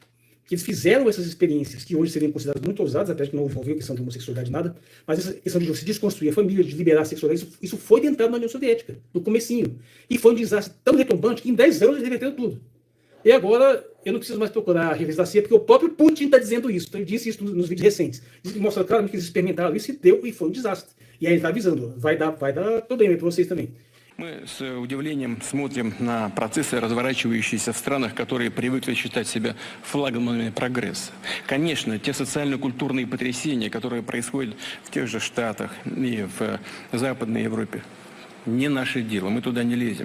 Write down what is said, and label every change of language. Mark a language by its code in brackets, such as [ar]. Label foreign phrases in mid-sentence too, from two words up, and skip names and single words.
[pt] Que eles fizeram essas experiências que hoje seriam consideradas muito ousadas, até que não envolveu questão de homossexualidade nada, mas essa questão de se desconstruir a família, de liberar a sexualidade, isso foi tentado na União Soviética, no comecinho. E foi um desastre tão retumbante que em 10 anos eles reverteram tudo. E agora, eu não preciso mais procurar a revista da CIA, porque o próprio Putin está dizendo isso. Então, ele disse isso nos vídeos recentes. Mostra claramente que eles experimentaram isso e foi um desastre. E aí ele está avisando, vai dar problema para vocês também. [ru] Мы с удивлением смотрим на процессы, разворачивающиеся в странах, которые привыкли считать себя флагманами прогресса. Конечно, те социально-культурные потрясения, которые происходят в тех же Штатах и в Западной Европе, не наше дело, мы туда не лезем.